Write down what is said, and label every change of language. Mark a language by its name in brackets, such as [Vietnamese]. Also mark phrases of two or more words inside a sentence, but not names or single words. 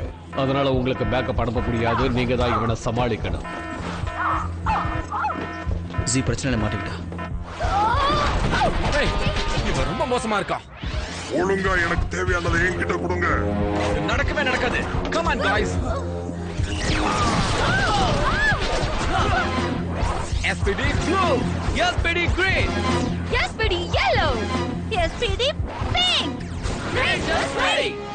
[Tamil] அதனால உங்களுக்கு பேக்கப் அனுப்ப முடியாது. நீங்க தான் இவனை சமாளிக்கணும். ஜி பிரச்சனையில மாட்டிக்கிட்டா. இவன் ரொம்ப மோசமா இருக்கான். ஒழுங்கா எனக்கு தேவையானதை என்கிட்ட கொடுங்க. நடக்கவே நடக்காது. [English] come on guys. SPD blue, SPD green, SPD yellow, SPD pink. Rangers ready.